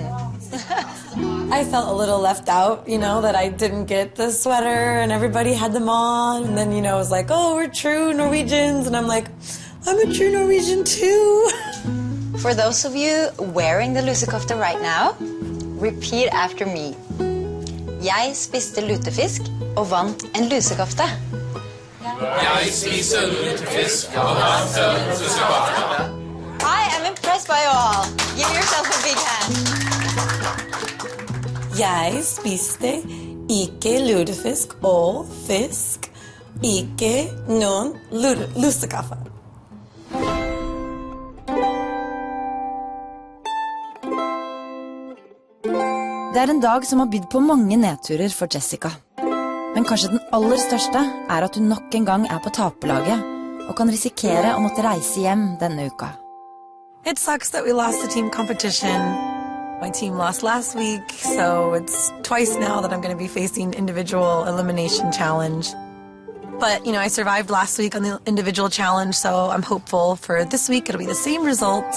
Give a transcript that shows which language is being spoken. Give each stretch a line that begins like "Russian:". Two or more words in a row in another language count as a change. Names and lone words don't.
English: I felt a little left out, that I didn't get the sweater and everybody had them on. And then, it was like, oh, we're true Norwegians. And I'm like, I'm a true Norwegian too. For those of you wearing the lusekofte right now, repeat after me.
Norwegian: Jeg spiste lutefisk og vant en lusekofte. Jeg spiser lutefisk og vant en lusekofte.
English: I am impressed by you all. Give yourself a big hand.
Norwegian: Jeg spiste ikke lutefisk og fisk, ikke noen lusekaffe. Det er en dag som har bydd på mange nedturer for Jessica. Men kanskje den aller største er at hun nok en gang er på taperlaget og kan risikere å måtte reise hjem denne uka.
English: It sucks that we lost the team competition. My team lost last week, so it's twice now that I'm going to be facing individual elimination challenge. But, I survived last week on the individual challenge, so I'm hopeful for this week it'll be the same results.